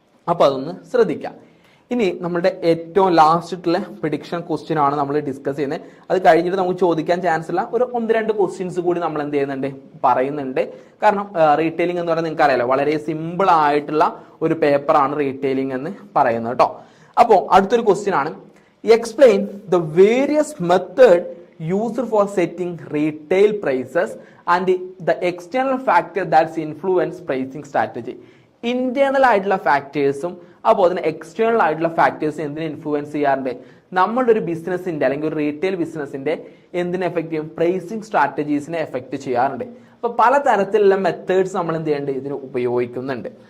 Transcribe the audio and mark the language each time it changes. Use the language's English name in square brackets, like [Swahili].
[Malayalam] അപ്പൊ അതൊന്ന് ശ്രദ്ധിക്കാം. ഇനി നമ്മുടെ ഏറ്റവും ലാസ്റ്റിട്ടുള്ള പ്രിഡിക്ഷൻ ക്വസ്റ്റ്യൻ ആണ് നമ്മൾ ഡിസ്കസ് ചെയ്യുന്നത്. അത് കഴിഞ്ഞിട്ട് നമുക്ക് ചോദിക്കാൻ ചാൻസ് ഉള്ള ഒരു 1-2 ക്വസ്റ്റ്യൻസ് കൂടി നമ്മൾ എന്ത് ചെയ്യുന്നുണ്ട്, പറയുന്നുണ്ട്. കാരണം റീറ്റെയിലിംഗ് എന്ന് പറയുന്നത് നിങ്ങൾക്ക് അറിയാലോ, വളരെ സിമ്പിൾ ആയിട്ടുള്ള ഒരു പേപ്പറാണ് റീറ്റെയിലിംഗ് എന്ന് പറയുന്നത് കേട്ടോ. അപ്പോൾ അടുത്തൊരു ക്വസ്റ്റ്യൻ ആണ്, [English] Explain the various method used for setting retail prices and the external factor that's influence pricing strategy. [Malayalam] Internal ആയിട്ടുള്ള ഫാക്ടേഴ്സും അതുപോലെ തന്നെ എക്സ്റ്റേണൽ ആയിട്ടുള്ള ഫാക്ടേഴ്സും എന്തിനെ ഇൻഫ്ലുവൻസ് ചെയ്യാറുണ്ട്, നമ്മളുടെ ഒരു ബിസിനസിന്റെ അല്ലെങ്കിൽ ഒരു റീറ്റെയിൽ ബിസിനസിന്റെ എന്തിനെ എഫക്ട് ചെയ്യും, പ്രൈസിങ് സ്ട്രാറ്റജീസിനെ എഫക്ട് ചെയ്യാറുണ്ട്. അപ്പൊ പല തരത്തിലുള്ള മെത്തേഡ്സ് നമ്മൾ എന്ത് ചെയ്യുന്നുണ്ട്, ഇതിന് ഉപയോഗിക്കുന്നുണ്ട്.